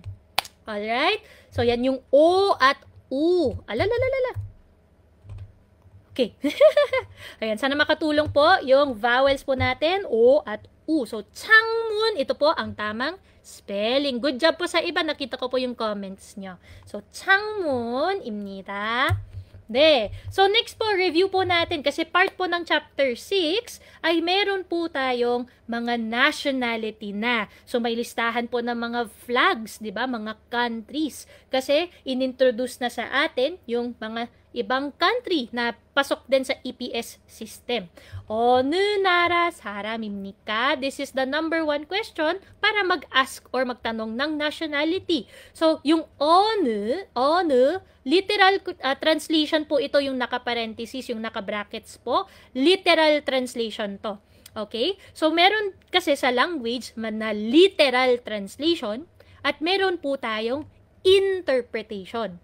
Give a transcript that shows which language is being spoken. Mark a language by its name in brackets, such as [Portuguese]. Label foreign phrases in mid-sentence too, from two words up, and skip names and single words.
[Filipino] Alright? So, yan yung O at U. Alalalala. Okay. Ayan, sana makatulong po yung vowels po natin, O at U. So, Changmun, ito po ang tamang spelling. [English] Good job [Filipino] po sa iba. Nakita ko po yung comments nyo. So, [Korean] 창문입니다. 네. [Filipino] So, next po, review po natin. Kasi part po ng chapter 6 ay meron po tayong mga nationality na. So, may listahan po ng mga flags, di ba? Mga countries. Kasi, inintroduce na sa atin yung mga ibang country na pasok din sa EPS system. [Korean] 어느 나라 사람입니까? [English] This is the number 1 question [Filipino] para mag-ask or magtanong ng nationality. So, yung 어느, [English] literal translation [Filipino] po ito, yung naka-parenthesis, yung naka-brackets po. [English] Literal translation [Filipino] to. Okay? So, meron kasi sa language na [English] literal translation [Filipino] at meron po tayong interpretation.